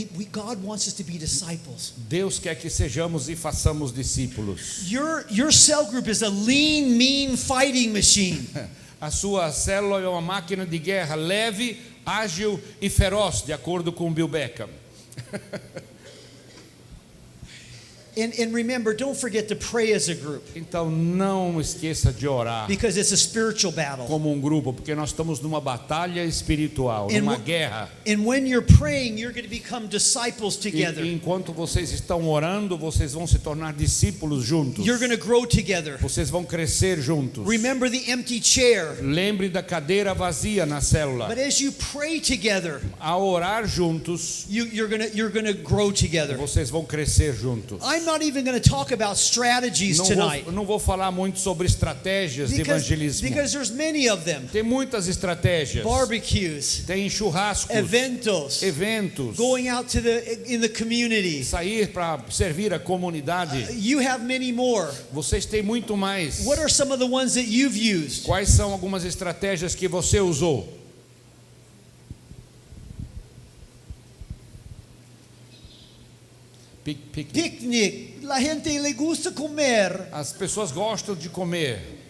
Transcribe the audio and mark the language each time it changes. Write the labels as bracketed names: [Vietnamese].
[English] God wants us to be disciples. [Portuguese] Deus quer que sejamos e façamos discípulos. [English] Your cell group is a lean, mean fighting machine. [Portuguese] A sua célula é uma máquina de guerra leve, ágil e feroz, de acordo com Bill Beckham. [English] And remember, don't forget to pray as a group, [Portuguese] Então não esqueça de orar [English] because it's a spiritual battle. [Portuguese] como um grupo, porque nós estamos numa batalha espiritual, [English] And [Portuguese] numa wh- guerra. [English] And when you're praying, you're going to become disciples together. [Portuguese] E enquanto vocês estão orando, vocês vão se tornar discípulos juntos. [English] You're going to grow together. [Portuguese] Vocês vão crescer juntos. [English] Remember the empty chair. [Portuguese] Lembre da cadeira vazia na célula. [English] But as you pray together, [Portuguese] Ao orar juntos, [English] you're going to grow together. [Portuguese] vocês vão crescer juntos. [English] I'm not even going to talk about strategies tonight, [Portuguese] Não vou falar muito sobre estratégias de evangelismo. [English] because there's many of them. [Portuguese] Tem muitas estratégias. [English] Barbecues, [Portuguese] Tem churrascos, [Spanish] eventos, [Portuguese] eventos, [English] going out to in the community. [Portuguese] sair para servir a comunidade. [English] You have many more. [Portuguese] Vocês têm muito mais. [English] What are some of the ones that you've used? [Portuguese] Quais são algumas estratégias que você usou? [Spanish] Picnic. La gente le gusta comer. [Portuguese] As pessoas gostam de comer.